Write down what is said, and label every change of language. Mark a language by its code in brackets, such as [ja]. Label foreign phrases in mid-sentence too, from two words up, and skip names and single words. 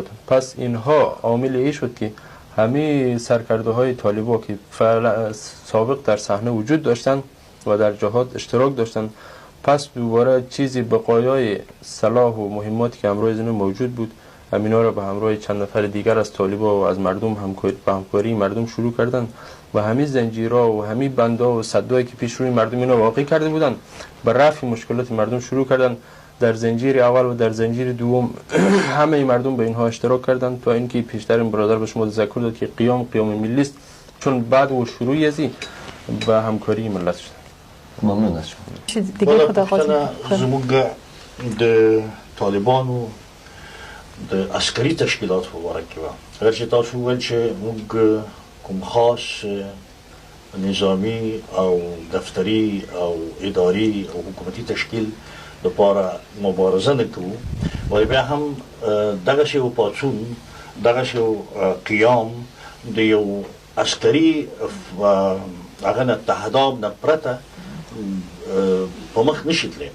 [fa] پس اینها عامل ای شد که همه سرکرده های طالبان که سابق در صحنه وجود داشتن و در جهاد اشتراک داشتن، پس دوباره چیزی بقایای صلاح و مهماتی که همراه اینها موجود بود، همینا را به همراه چند نفر دیگر از طالبان و از مردم همکاری مردم شروع کردن و همین زنجیرها و همین بندا و صدایی که پیش روی مردم اینا واقع کرده بودن به رفع مشکلات مردم شروع کردن. در زنجیر اول و در زنجیر دوم همه مردم به اینها اشتراک کردند تا اینکه پیشتر این برادر به شما تذکر داد که قیام ملی است، چون بعد و شروعی ازی به همکاری ملت شد. ممنون از شما. دیگه خدا [ps] زمونږ د طالبانو د عسکري تشکیلات په باره کې وه، اگر چې تاسو وویل چې موږ کوم خاص نظامي او دفتري او اداري او حکومتي تشکیل لپاره مبارزه نه کوو، ولی بیا هم دغسې یو پاڅون، دغسې یو قیام د یو عسکري هغه نه تهداب نه پرته په مخ نشي تللی.